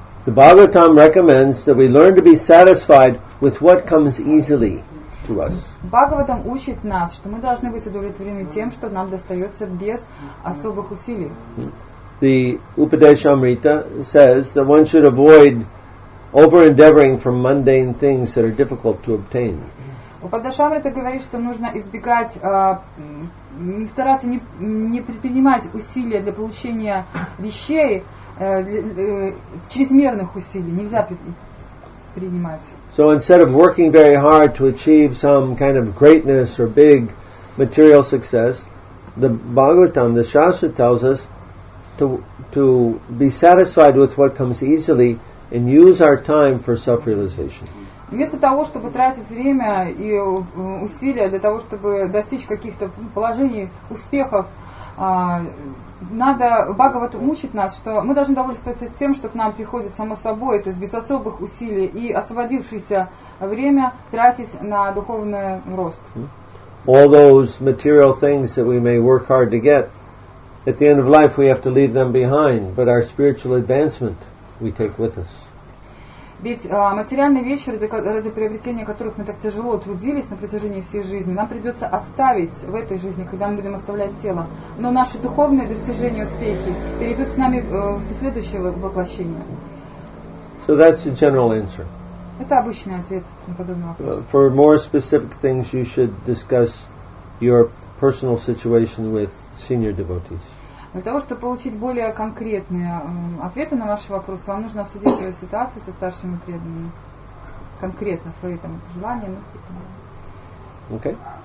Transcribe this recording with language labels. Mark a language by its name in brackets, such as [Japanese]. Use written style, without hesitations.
[English] The Bhagavatam recommends that we learn to be satisfied with what comes easily to us. [Russian] Бхагаватам учит нас, что мы должны быть удовлетворены тем, что нам достается без особых усилий. [English] The Upadeshamrita says that one should avoid over-endeavoring for mundane things that are difficult to obtain. [Russian] Упадешамрита говорит, что нужно избегать, стараться не предпринимать усилия для получения вещей, чрезмерных усилий нельзя принимать. [English] So instead of working very hard to achieve some kind of greatness or big material success, the Bhagavatam, the Shastra tells us to be satisfied with what comes easily and use our time for self-realization. [Russian] Вместо того, чтобы тратить время и усилия для того, чтобы достичь каких-то положений, успехов, Бхагават учит нас, что мы должны довольствоваться тем, что к нам приходит само собой, то есть без особых усилий, и освободившееся время тратить на духовный рост. [English] All those material things that we may work hard to get, at the end of life we have to leave them behind, but our spiritual advancement we take with us. [Russian] Ведь материальные вещи, ради приобретения которых мы так тяжело трудились на протяжении всей жизни, нам придется оставить в этой жизни, когда мы будем оставлять тело. Но наши духовные достижения, успехи перейдут с нами со следующего воплощения. [English] So that's the general answer. [Russian] Это обычный ответ на подобный вопрос. [English] For more specific things, you should discuss your personal situation with senior devotees. [Russian] Для того, чтобы получить более конкретные ответы на ваши вопросы, вам нужно обсудить свою ситуацию со старшими преданными. Конкретно свои желания, мысли. [English] Okay.